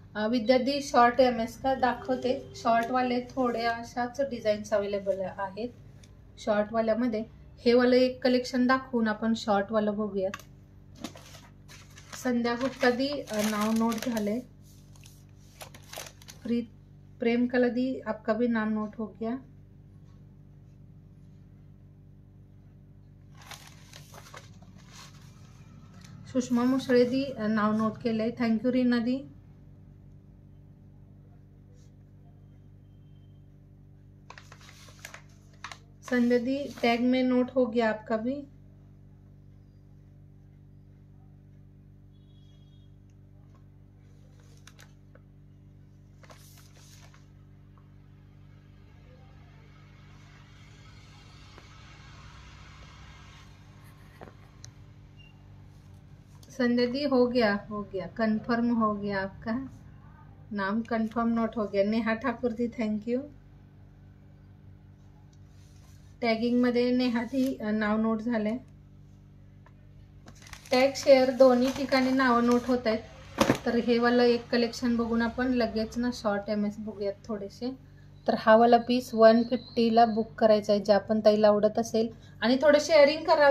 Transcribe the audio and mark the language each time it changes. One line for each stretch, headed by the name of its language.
Marathi: विद्यार्थी short MS का दाखवते. शॉर्टवाले थोड्या अशाच डिझाईन्स अवेलेबल आहेत. शॉर्टवाल्यामध्ये हे वालं एक कलेक्शन दाखवून आपण शॉर्टवालं बघूयात. संध्या गुप्ता दी नाव नोट झाले.
Hindi: प्रेम कला दी आपका भी नाम नोट हो गया.
Marathi: सुषमा मुसळे दी नाव नोट केलंय. थँक्यू रीना दी.
Hindi: संध्या दी टैग में नोट हो गया आपका भी. संध्या दी हो गया कंफर्म हो गया आपका नाम कंफर्म नोट हो गया.
Marathi: नेहा ठाकूर दी थँक्यू. टॅगिंग मध्ये नेहा दी नाव नोट झालंय. टॅग शेअर दोन्ही ठिकाणी नाव नोट होत आहेत. तर हे वाला एक कलेक्शन बघून आपण लगेच ना शॉर्ट MS बघूयात थोडेसे. तर हा वाला पीस 150ला बुक करायचा आहे. ज्या पण ताईला आवडत असेल आणि थोडं शेअरिंग करा.